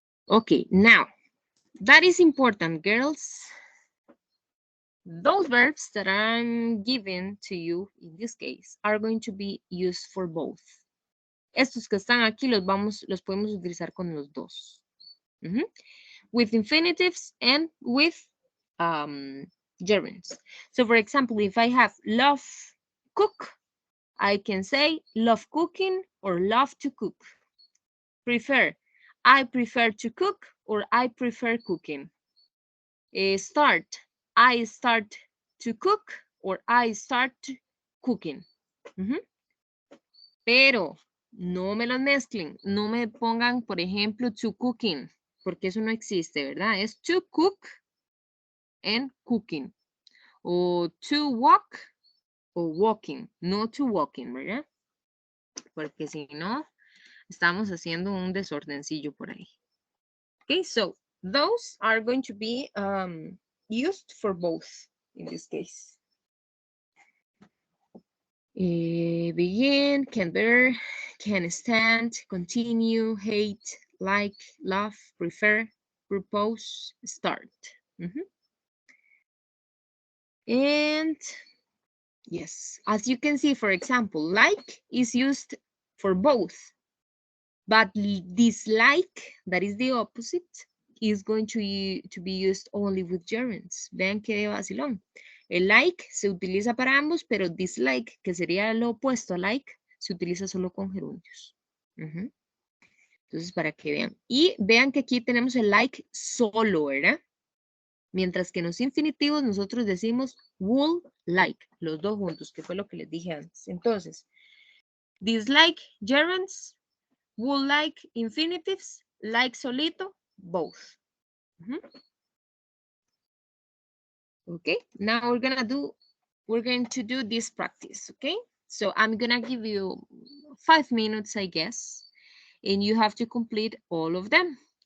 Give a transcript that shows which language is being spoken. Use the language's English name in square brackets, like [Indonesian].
[English] Okay, now, that is important, girls. Those verbs that I'm given to you in this case are going to be used for both. [Spanish] Estos que están aquí los podemos utilizar con los dos. [English] With infinitives and with gerunds. So for example, if I have love cook, I can say love cooking or love to cook. prefer. I prefer to cook or I prefer cooking. Start. I start to cook or I start cooking. [Spanish] Pero no me los mezclen. No me pongan, por ejemplo, to cooking, porque eso no existe, ¿verdad? Es to cook and cooking. O to walk o walking. No to walking, ¿verdad? Porque si no, estamos haciendo un desordencillo por ahí. [English] Okay, so those are going to be used for both in this case. Begin, can bear, can stand, continue, hate, like, love, prefer, propose, start. And yes, as you can see, for example, like is used for both, but dislike, that is the opposite, is going to be used only with gerunds. [Spanish] Vean qué de vacilón. El like se utiliza para ambos, pero dislike, que sería lo opuesto a like, se utiliza solo con gerundios. Entonces, para que vean. Y vean que aquí tenemos el like solo, ¿verdad? Mientras que en los infinitivos nosotros decimos would like, los dos juntos, que fue lo que les dije antes. Entonces, dislike, gerunds, would like, infinitives, like solito, both. [English] Okay, now we're going to do this practice, okay? So I'm gonna give you 5 minutes, I guess, and you have to complete all of them.